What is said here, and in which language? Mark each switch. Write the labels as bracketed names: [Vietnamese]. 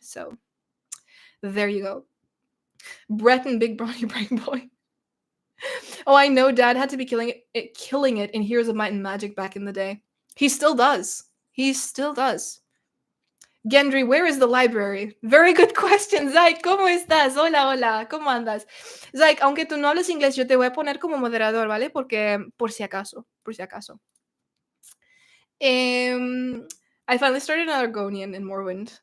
[English] So there you go. Breton big brawny brain boy. Oh, I know Dad had to be killing it in Heroes of Might and Magic back in the day. He still does. He still does. Gendry, where is the library? Very good question, [Spanish] Zaik. ¿Cómo estás? Hola, hola. ¿Cómo andas? Zaik, aunque tú no hables inglés, yo te voy a poner como moderador, ¿vale? Porque, por si acaso, por si acaso. [English] I finally started an Argonian in Morrowind.